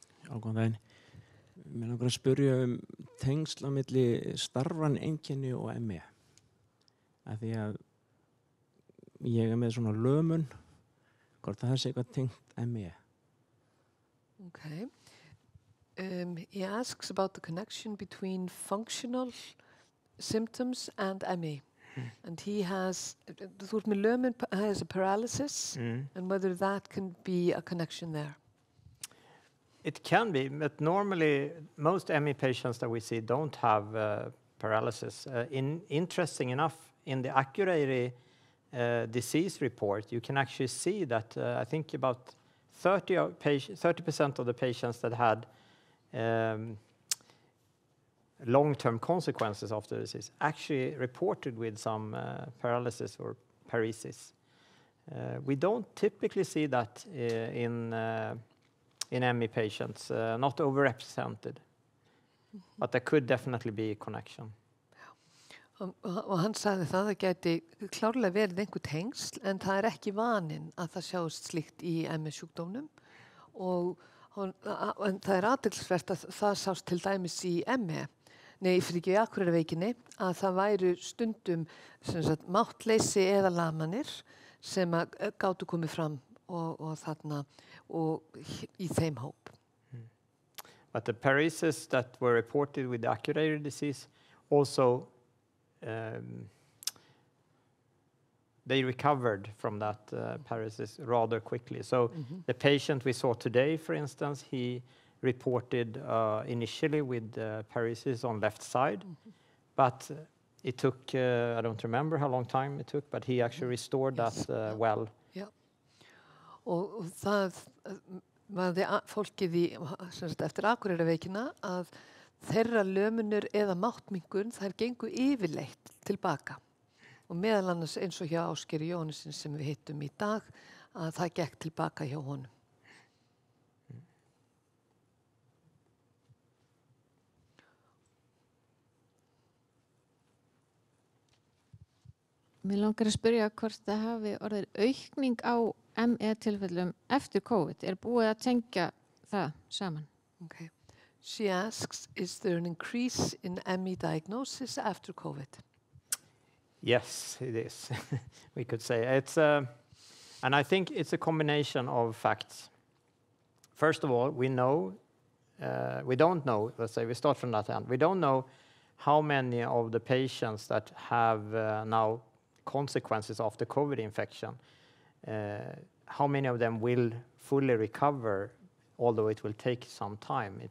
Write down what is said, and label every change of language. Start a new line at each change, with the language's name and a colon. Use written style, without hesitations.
Icelandic: Góðan daginn. Mér langar að spyrja tengsl á milli starfræðineinkenni og ME. Af því að ég með svona lömun, hvort það sé eitthvað tengt ME.
English: Okay. He asks about the connection between functional symptoms and ME. And he has,
Icelandic: þú ert með lömun,
English: has a paralysis, and whether that can be a connection there. It can be, but normally most ME patients that we see don't have paralysis. Interesting enough, in the Accurary disease report, you can actually see that I think about 30% of the patients that had long-term consequences of the disease actually reported with some paralysis or paresis. We don't typically see that in ME patients, not overrepresented, but there could definitely be a connection.
Icelandic: Og hann sagði það gæti klárlega verið einhver tengsl, en það ekki vaninn að það sjáist slíkt í ME-sjúkdómnum, en það athyglisvert að það sást til dæmis í ME, í Akureyrarveikinni, að það væru stundum sem sagt, máttleysi eða lamanir sem gátu komið fram og þarna og í þeim hóp.
English: But the paresis that were reported with the Accurary disease also they recovered from that paresis rather quickly. So the patient we saw today, for instance, he reported initially with paresis on left side, but it took, I don't remember how long time it took, but he actually restored that well. Yeah.
Icelandic: Og það var fólkið eftir Akureyrarveikina að þeirra lömunur eða máttmingun þær gengu yfirleitt tilbaka, og meðal annars eins og hjá Ásgeiri Jóhannessyni sem við hittum í dag, að það gekk tilbaka hjá honum. Mér langar að spyrja hvort það hafi orðið aukning á ME-tilfellum eftir COVID. Búið að tengja það saman?
English: Okay. She asks, is there an increase in ME diagnosis after COVID? Yes, it is. We could say it's, and I think it's a combination of facts. First of all, we don't know. Let's say we start from that end. We don't know how many of the patients that have now consequences of the COVID infection, how many of them will fully recover, although it will take some time.